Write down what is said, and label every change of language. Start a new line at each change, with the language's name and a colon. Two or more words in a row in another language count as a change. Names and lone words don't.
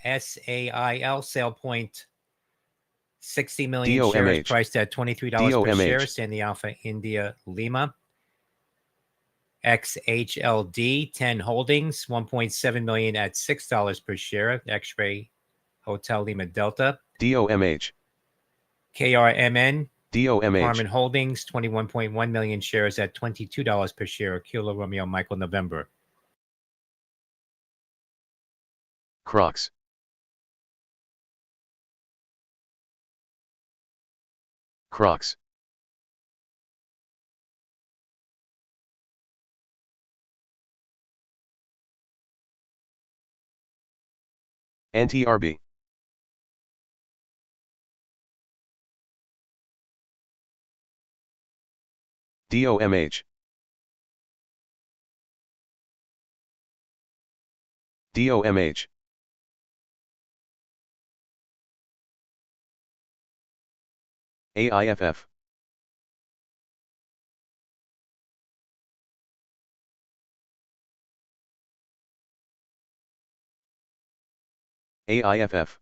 English: SAIL sale point 60 million shares DOMH. priced at $23 per share. DOMH. Sandy Alpha India Lima. XHLD 10 holdings 1.7 million at $6 per share. X-Ray Hotel Lima Delta. DOMH. KRMN DOMH. Harmon Holdings 21.1 million shares at $22 per share. Kilo Romeo Michael November. Crocs. Crocs. NTRB. DOMH. DOMH. AIFF. AIFF.